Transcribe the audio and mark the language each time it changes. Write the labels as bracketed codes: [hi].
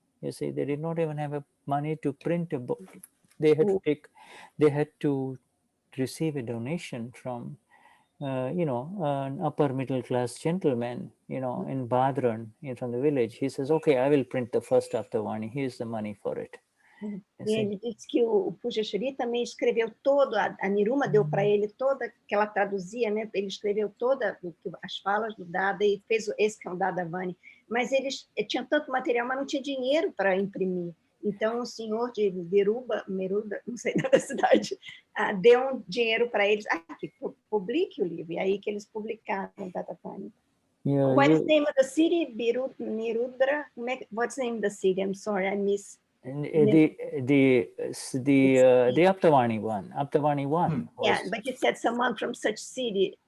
[en] You see, they did not even have money to print a book. They had to receive a donation from you know, an upper middle class gentleman, you know, in Badran, from the village. He says, okay, I will print the first Aptavani. Here's the money for it. [pt] E ele disse que o Pujashri também escreveu todo, a Niruma deu para ele toda, que ela traduzia, né? Ele escreveu todas as falas do Dada e fez esse que é o Dadavani. Mas eles tinham tanto material, mas não tinha dinheiro para imprimir. Então, o senhor de Meruda, não sei da cidade, deu um dinheiro para eles. Que publique o livro. E aí que eles publicaram o Dadavani. [en] What is the name of the city? Nirudra? What's the name of the city? I'm sorry, I missed. The Aptavani one. Aptavani one. Yeah, but you said someone from such city.